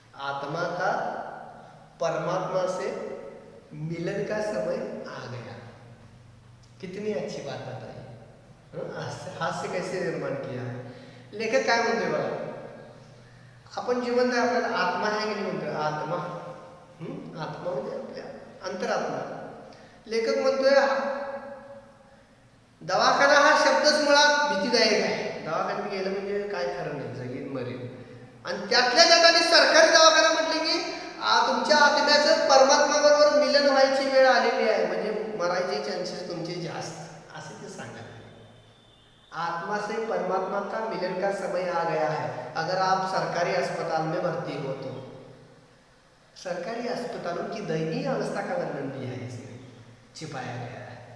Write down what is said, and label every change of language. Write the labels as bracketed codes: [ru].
[hi] आत्मा का परमात्मा से मिलन का समय आ गया। कितनी अच्छी बात बताई। हास्य कैसे निर्माण किया है। [mr] लेखक काय म्हणतोय बघा, आपण जिवंत आहे, आपल्याला आत्मा आहे की नाही म्हणतोय, आत्मा म्हणजे आपल्या अंतरात्मा। लेखक म्हणतोय दवाखाना हा शब्दच मुळात भीतीदायक आहे। दवाखान्यात गेलं म्हणजे काय खरं नाही, जगीन मरेल। आणि त्यातल्या त्यात आणि सरकारी दवाखाना म्हटले की तुमच्या आत्म्याचं परमात्मा बरोबर मिलन व्हायची वेळ आलेली आहे, म्हणजे मरायचे चान्सेस तुमचे जास्त, असे ते सांगा। [hi] आत्मा से परमात्मा का मिलन का समय आ गया है अगर आप सरकारी अस्पताल में भर्ती हो तो। सरकारी अस्पतालों की दयनीय अवस्था का वर्णन भी है, इसमें छिपाया गया है।